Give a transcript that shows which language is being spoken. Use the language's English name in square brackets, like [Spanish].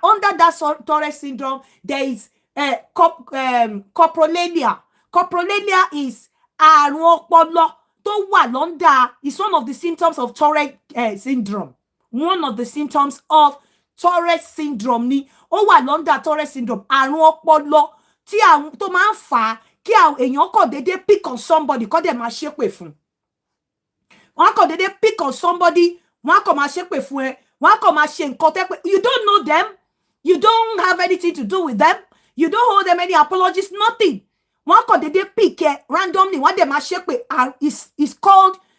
[English] Under that Tourette syndrome, there is coprolalia. [Yoruba] Coprolalia is àrùn ọpọlọ tó wà lọ́ndà. [English] It's one of the symptoms of Tourette syndrome. One of the symptoms of Tourette syndrome [Yoruba] ni ó wà lọ́ndà [English] Tourette syndrome. [Yoruba] Àrùn ọpọlọ tí àwọn tó máa ń fà kí àwọn èèyàn kò dédé [English] pick on somebody [Yoruba] kó dẹ̀ máa ṣépè fún. Wọ́n kò dédé [English] pick on somebody, [Yoruba] wọ́n kò máa ṣépè fún ẹ, wọ́n kò máa ṣe nǹkan tẹ́ pé [English] you don't know them, you don't have anything to do with them, you don't hold them any apologies, nothing. [Yoruba] Wọ́n kò dédé pick ẹ randomly, wọ́n dẹ̀ máa ṣépè. [English] It's called